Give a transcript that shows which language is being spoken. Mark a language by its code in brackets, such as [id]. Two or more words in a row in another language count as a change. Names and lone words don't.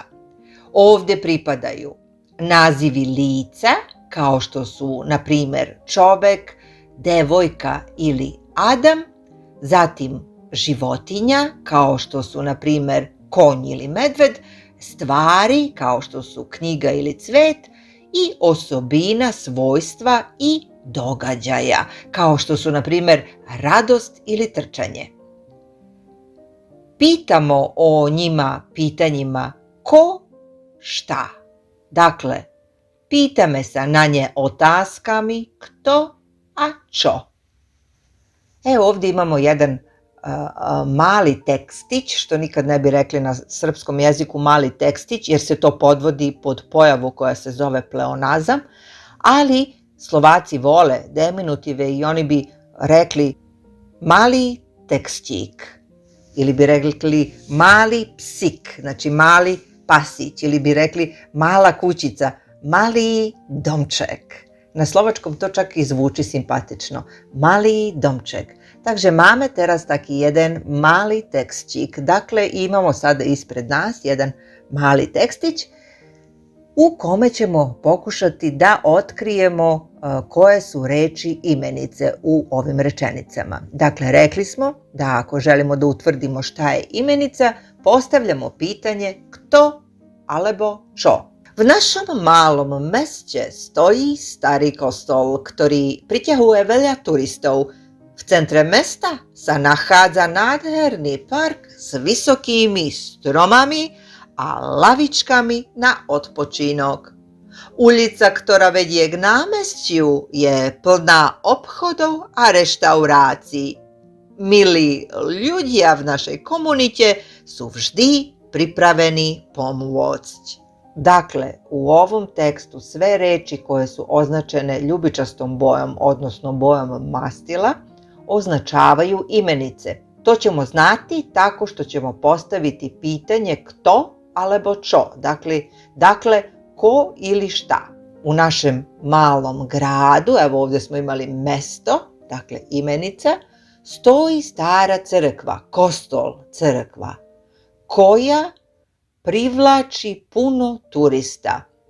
[sr] Ovdje pripadaju nazivi lica, kao što su, na primjer, čovek, devojka ili Adam, zatim životinja, kao što su, na primjer, konj ili medved, stvari, kao što su knjiga ili cvet, i osobina, svojstva i događaja, kao što su, na primjer, radost ili trčanje. Pitamo o njima pitanjima ko, šta. Dakle, [sk] pitame sa na nje otaskami kto, a čo. [sr] Evo ovdje imamo jedan mali tekstić, što nikad ne bi rekli na srpskom jeziku mali tekstić, jer se to podvodi pod pojavu koja se zove pleonazam, ali Slovaci vole deminutive i oni bi rekli mali tekstić, ili bi rekli [sk] mali psik, [sr] znači mali pasić, ili bi rekli mala kućica, [sk] mali domček. [sr] Na slovačkom to čak i zvuči simpatično. [sk] Mali domček. Takže máme teraz taký jeden [sr] mali tekstić. Dakle, imamo sada ispred nas jedan mali tekstić u kome ćemo pokušati da otkrijemo koje su reči imenice u ovim rečenicama. Dakle, rekli smo da ako želimo da utvrdimo šta je imenica, postavljamo pitanje [sk] kto alebo čo. V našom malom meste stojí starý kostol, ktorý priťahuje veľa turistov. V centre mesta sa nachádza nádherný park s vysokými stromami a lavičkami na odpočinok. Ulica, ktorá vedie k námestiu, je plná obchodov a reštaurácií. Milí ľudia v našej komunite sú vždy pripravení pomôcť. [sr] Dakle, u ovom tekstu sve reči koje su označene ljubičastom bojom, odnosno bojom mastila, označavaju imenice. To ćemo znati tako što ćemo postaviti pitanje [sk] kto alebo čo. [sr] Dakle, ko ili šta. U našem malom gradu, evo ovdje smo imali mesto, dakle imenica, stoji stara crkva, kostol, crkva, koja privlači puno turista.